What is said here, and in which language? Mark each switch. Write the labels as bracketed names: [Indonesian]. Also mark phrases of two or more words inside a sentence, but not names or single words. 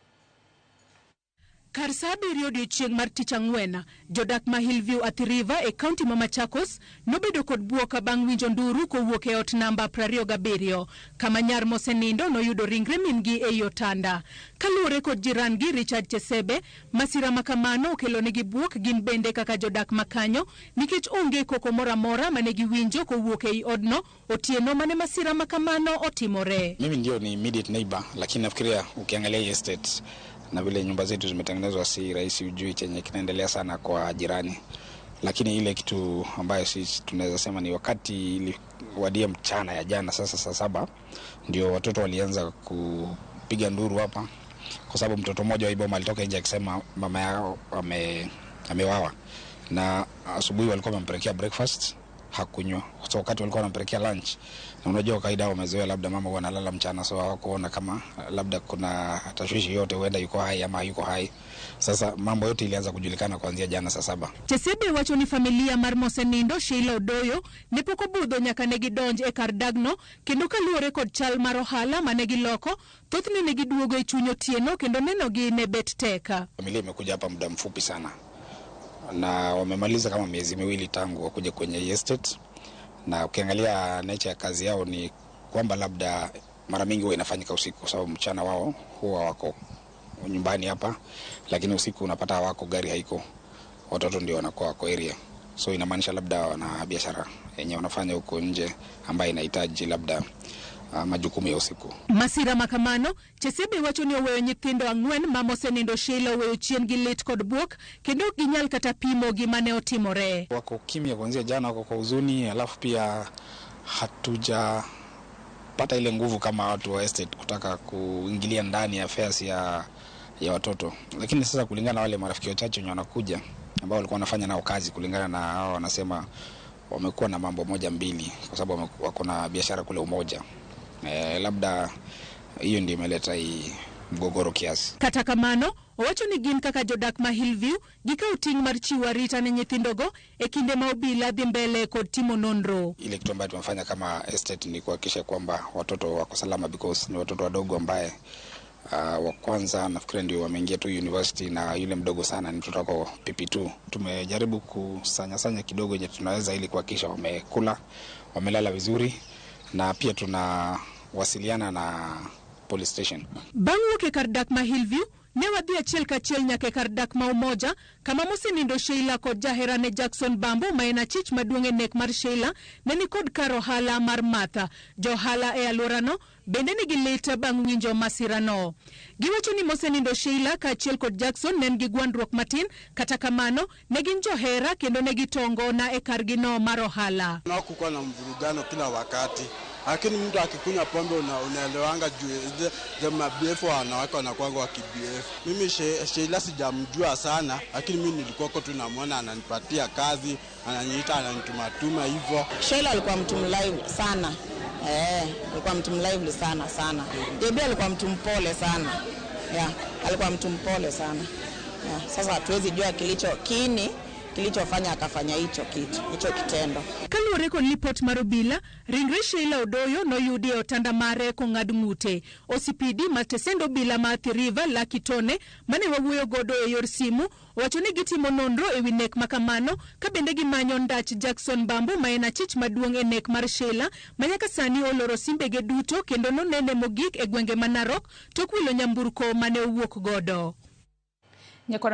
[Luo (Kenya and Tanzania)] Kar saa 7 odiechieng' mar tich ang'wen, jodak ma Hillview Athi River e kaunti ma Machakos nobedo kod buok bang' winjo nduru kowuok e ot namba 27 kama nyar mosenindo noyudo ringre mingi e otanda. Kaluwore kod jirangi Richard Chesebe, masira makamano okelo negi buok gin bende kaka jodak makanyo nikech onge koko mora mora mane giwinjo kowuok e odno otieno mane masira makamano otimore. [Swahili] Mimi ndio ni [English] immediate neighbor, [Swahili] lakini nafikiria ukiangalia estate na vile nyumba zetu zimetengenezwa si rahisi ujui chenye kinaendelea sana kwa jirani. Lakini ile kitu ambayo sisi tunaweza sema ni wakati iliwadia mchana ya jana sasa saa 7 ndio watoto walianza kupiga nduru hapa, kwa sababu mtoto mmoja wa iboma alitoka nje akisema mama yao amewawa, na asubuhi walikuwa wamempelekea breakfast hakunywa. So wakati walikuwa wanampelekea lunch, na unajua kaida wamezoea labda mama huwa analala mchana, so hawakuona kama labda kuna tashwishi yote, huenda yuko hai ama yuko hai. Sasa mambo yote ilianza kujulikana kuanzia jana saa 7. [Luo (Kenya and Tanzania)] Chesebe wacho ni familia mar mosenindo Sheila Odoyo ne pok obudho nyaka ne gidonj e kar dagno, kendo kaluwore kod chal mar ohala mane giloko, thothne ne giduogo e chuny otieno kendo nenogi ne bet teka. [Swahili] Familia imekuja hapa muda mfupi sana, na wamemaliza kama miezi 2 tangu wakuje kwenye estate, na ukiangalia nature ya kazi yao ni kwamba labda mara mingi huwa inafanyika usiku, kwa sababu mchana wao huwa wako nyumbani hapa, lakini usiku unapata wako gari haiko, watoto ndio wanakuwa wako area. So inamaanisha labda wana biashara yenye wanafanya huko nje ambayo inahitaji labda majukumu ya usiku. [Luo (Kenya and Tanzania)] Masira makamano, Chesebe wacho ni oweyo nyithindo ang'wen ma mosenindo Sheila oweyo chien gi lit kod buok, kendo ginyal kata pimo gima ne otimore. [Swahili] Wako kimya kuanzia jana, wako kwa huzuni, alafu pia hatuja pata ile nguvu kama watu wa estate kutaka kuingilia ndani ya affairs ya watoto. Lakini sasa kulingana na wale marafiki wachache wenye wanakuja ambao walikuwa wanafanya nao kazi, kulingana na hao wanasema wamekuwa na mambo moja mbili, kwa sababu wako na biashara kule Umoja. Labda hiyo ndio imeleta hii mgogoro kiasi. [Luo (Kenya and Tanzania)] Kata kamano, owacho ni gin kaka jodak ma Hillview gikawo ting' mar chiwo arita ne nyithindogo e kinde ma obila dhi mbele kod timo nonro. [Swahili] Ile kitu ambayo tumefanya kama estate ni kuhakikisha kwamba watoto wako salama, because ni watoto wadogo ambaye wa kwanza nafikiri ndio wameingia tu university, na yule mdogo sana ni mtoto wako PP2. Tumejaribu kusanya kidogo yenye tunaweza ili kuhakikisha wamekula, wamelala vizuri, na pia tunawasiliana na [English] police station. [Luo (Kenya and Tanzania)] Bang'u ke kar dak ma Hillview ne wadhi achiel kachiel nyaka kar dak ma Umoja kama mosenindo Sheila kod jaherane Jackson Bambo ma en achich maduong' e nek mar Sheila ne ni kod kar ohala mar Martha. Johala e alworano bende ni gilit bang' winjo masirano. Giwacho ni mosenindo Sheila kaachiel kod Jackson ne nigi gwandruok matin, kata kamano ne gin johera kendo ne gitongo na e kar gino mar ohala. [Swahili] Hakukuwa na mvurugano kila wakati, lakini mtu akikunywa pombe unaelewanga juu za mabiefu wanawake wanakuanga wa kibiefu. Mimi Sheila sijamjua sana, lakini mimi nilikuwa tu namuona ananipatia kazi, ananiita, ananitumatuma hivyo. Sheila alikuwa mtu mlive sana. Alikuwa mtu mlive sana. Debbie alikuwa mtu mpole sana. Alikuwa mtu mpole sana. Sasa hatuwezi jua kilichofanya akafanya hicho kitendo. [Luo (Kenya and Tanzania)] Kaluwore kod lipot mar obila, ringre Sheila Odoyo noyudi e otanda mare kong'ad ng'ute. OCPD matesendo obila ma Athi River Lucky Tone mane wawuoyo godo e yor simu wacho ni gitimo nonro e wi nek makamano, ka bende gimanyo ndach Jackson Bambo ma en achich maduong' e nek mar Sheila ma nyaka sani oloro simbege duto kendo nonene mogik e gwenge ma Narok tok wilo nyamburko mane owuok godo.